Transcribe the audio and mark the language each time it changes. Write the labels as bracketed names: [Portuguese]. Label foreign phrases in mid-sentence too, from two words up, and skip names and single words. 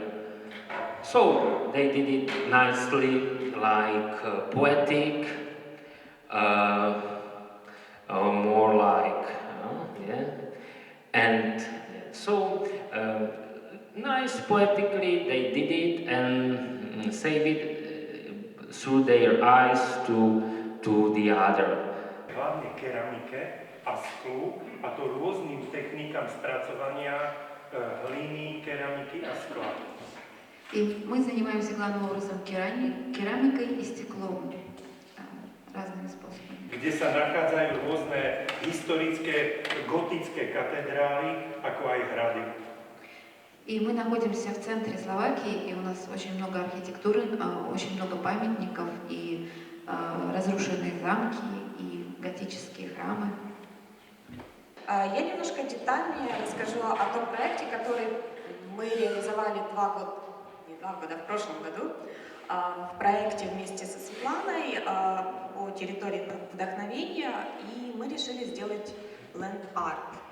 [English] So they did it nicely, like poetic, more like, yeah. And so nice poetically they did it and save it through their eyes to the other. [Slovak] Hlavne keramike a sklu, a to rôznym technikám spracovania hliny, keramiky a skla. [Russian] И мы занимаемся главным образом керамикой и стеклом разными способами. [Slovak] Kde sa nachádzajú rôzne historické gotické katedrály, ako aj hrady. [Russian] И мы находимся в центре Словакии, и у нас очень много архитектуры, очень много памятников, и разрушенные замки, и готические храмы. Я немножко детальнее расскажу о том проекте, который мы реализовали в прошлом году, в проекте вместе со Светланой по территории вдохновения, и мы решили сделать [English] land art.